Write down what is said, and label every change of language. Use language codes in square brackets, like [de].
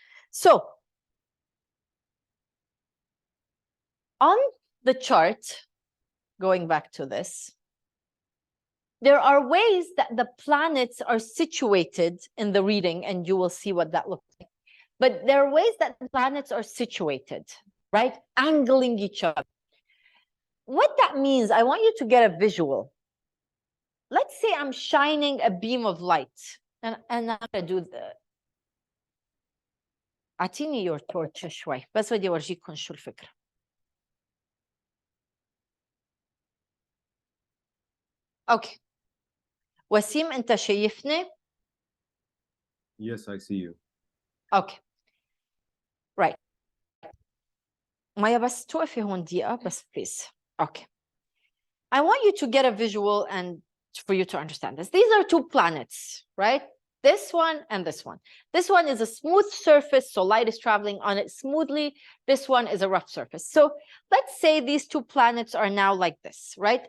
[en] So, on the chart, going back to this, there are ways that the planets are situated in the reading, and you will see what that looks like. But there are ways that the planets are situated, right? Angling each other. What that means, I want you to get a visual. Let's say I'm shining a beam of light, and I'm going to do the... [ar] أعطيني [en] your torch [ar] شوي بس بدي أورجيكم شو الفكرة. [en] Okay. [ar] وسيم أنت شايفني؟ [en] Yes, I see you. Okay. Right. [ar] مايا بس توقفي هون دقيقة بس [en] please. Okay. I want you to get a visual and for you to understand this. These are two planets, right? This one and this one. This one is a smooth surface, so light is traveling on it smoothly. This one is a rough surface. So let's say these two planets are now like this, right?